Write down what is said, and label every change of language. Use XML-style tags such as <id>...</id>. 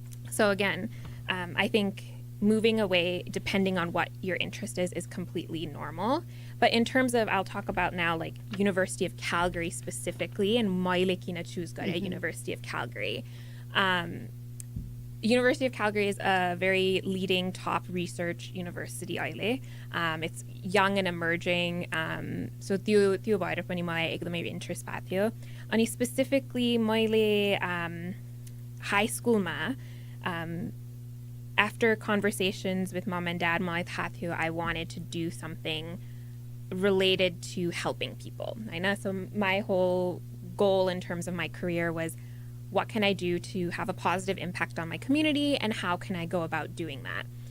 <en>So again, I think moving away, depending on what your interest is completely normal. But in terms of, I'll talk about now, like University of Calgary specifically, and</en> <ne>मैले किन choose गरेँ</ne> <en>University of Calgary. University of Calgary is a very leading top research university</en> <ne>अहिले.</ne> <en>It's young and emerging.</en> <ne>So त्यो भएर पनि मलाई एकदमै interest भएको थियो. अनि</ne> <en>specifically</en> <ne>मैले high schoolमा</ne> <en>after conversations with mom and dad, I wanted to do something related to helping people. I know. So my whole goal in terms of my career was, what can I do to have a positive impact on my community, and how can I go about doing that?</en>